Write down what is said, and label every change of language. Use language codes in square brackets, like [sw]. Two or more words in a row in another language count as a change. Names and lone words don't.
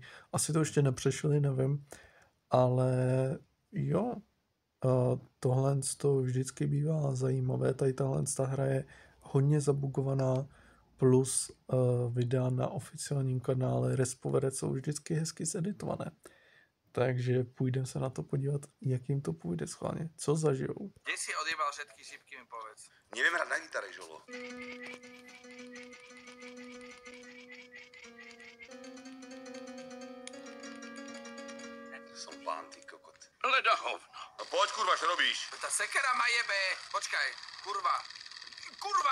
[cs] Asi to ještě nepřešli, nevím. Ale jo, tohle to vždycky bývá zajímavé. Tady tahle hra je hodně zabugovaná, plus videa na oficiálním kanále Respovedet jsou vždycky hezky zeditované. Takže půjdeme se na to podívat, jak jim to půjde schválně. Co zažijou? [sk] Kde si odjebal všetky šipky, mi povedz. Neviem hrať na gitare, Žolo. Som pán, ty kokot. Leda hovno. No poď, kurva, čo robíš? Tá sekera ma jebe. Počkaj, kurva. Kurva!